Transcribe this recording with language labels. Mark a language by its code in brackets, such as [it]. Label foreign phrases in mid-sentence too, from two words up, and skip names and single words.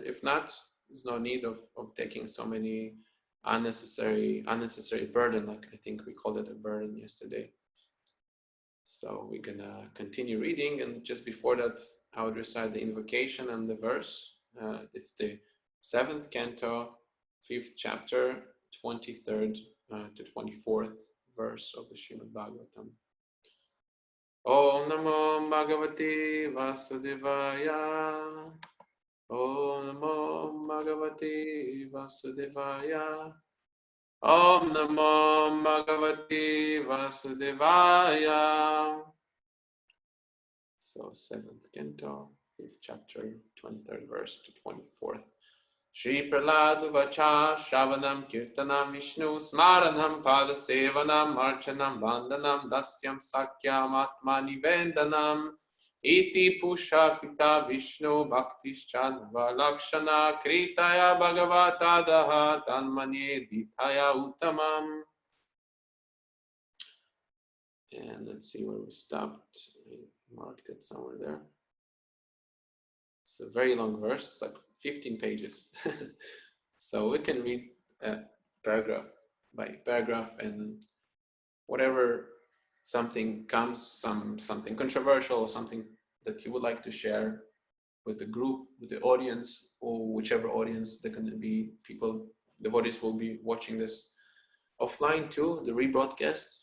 [en] If not, there's no need of taking so many unnecessary burden, like I think we called it a burden yesterday. So we're gonna continue reading, and just before that I would recite the invocation and the verse. It's the 7th canto, 5th chapter, 23rd to 24th verse of the Srimad Bhagavatam. [sa] ॐ नमो भगवते वासुदेवाय. ॐ नमो भगवते वासुदेवाय. ॐ नमो भगवते वासुदेवाय. [en] So 7th canto, 5th chapter, 23rd verse to 24th. [sa] श्री प्रह्लाद उवाच श्रवणं कीर्तनं विष्णोः स्मरणं पाद सेवनं अर्चनं वन्दनं दास्यं सख्यं आत्मनि वेदनं इति पुंसा अर्पिता विष्णौ भक्तिश्चेन् नवलक्षणा क्रियेत भगवत्य् अद्धा तन्मन्ये ऽधीतम् उत्तमम्. [en] And let's see where we stopped. I marked it somewhere there. It's a very long verse. It's like 15 pages. So we can read paragraph by paragraph, and whatever something comes, something controversial or something that you would like to share with the group, with the audience, or whichever audience there can be, people, devotees will be watching this offline too, the rebroadcast.